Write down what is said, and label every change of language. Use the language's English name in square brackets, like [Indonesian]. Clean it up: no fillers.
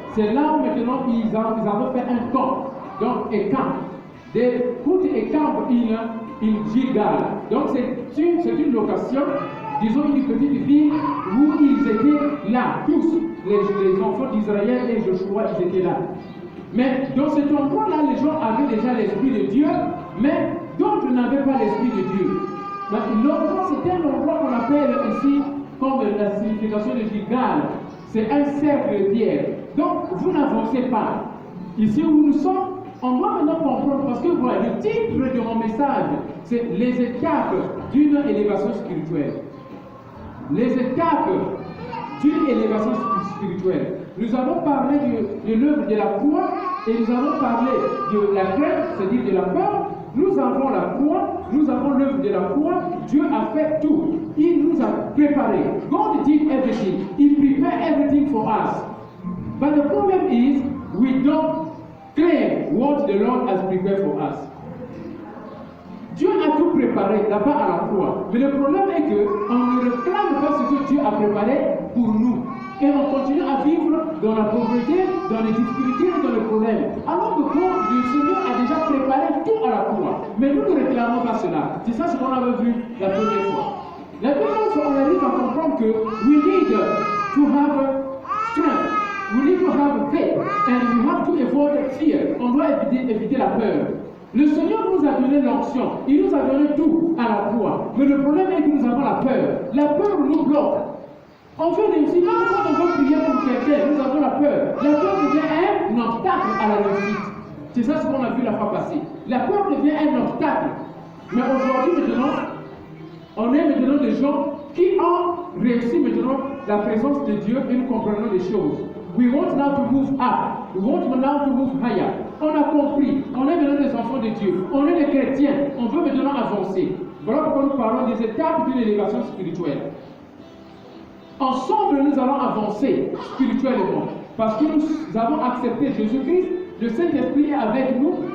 [French] C'est là où maintenant ils avaient fait un camp, donc un camp. [English] They put a camp in Gilgal. [French] Donc c'est une location, disons une petite ville où ils étaient là, tous les enfants d'Israël et Joshua, ils étaient là. Mais dans cet endroit-là, les gens avaient déjà l'Esprit de Dieu, mais d'autres n'avaient pas l'Esprit de Dieu. L'endroit, c'était un endroit qu'on appelle ici, comme la signification de Gilgal, c'est un cercle de pierre. Donc, vous n'avancez pas. Ici où nous sommes, on doit maintenant comprendre, parce que voilà, le titre de mon message, c'est les étapes d'une élévation spirituelle. Les étapes d'une élévation spirituelle. Nous avons parlé de l'œuvre de la foi et nous avons parlé de la crainte, c'est-à-dire de la peur. Nous avons la foi, nous avons l'œuvre de la foi. Dieu a fait tout. Il nous a préparé. [English] God did everything. He prepared everything for us. But the problem is, we don't claim what the Lord has prepared for us. [French] Dieu a tout préparé là-bas à la croix. Mais le problème est qu'on ne réclame pas ce que Dieu a préparé pour nous. Et on continue à vivre dans la pauvreté, dans les difficultés et dans les problèmes. Alors que le Seigneur a déjà préparé tout à la croix. Mais nous ne réclamons pas cela. C'est ça ce qu'on avait vu la première fois. La deuxième fois, on arrive à comprendre que [English] we need to have strength. We need to have faith. And we have to avoid fear. [French] On doit éviter la peur. Le Seigneur nous a donné l'onction, il nous a donné tout à la croix. Mais le problème est que nous avons la peur. La peur nous bloque. On veut réussir, même quand on veut prier pour quelqu'un, nous avons la peur. La peur devient un obstacle à la réussite. C'est ça ce qu'on a vu la fois passée. La peur devient un obstacle. Mais aujourd'hui, maintenant, on est maintenant des gens qui ont réussi maintenant la présence de Dieu et nous comprenons les choses. [English] We want now to move up. We want now to move higher. [French] On a compris. On est maintenant des enfants de Dieu. On est des chrétiens. On veut maintenant avancer. Voilà pourquoi nous parlons des étapes d'une élévation spirituelle. Ensemble, nous allons avancer spirituellement. Parce que nous avons accepté Jésus-Christ. Le Saint-Esprit est avec nous.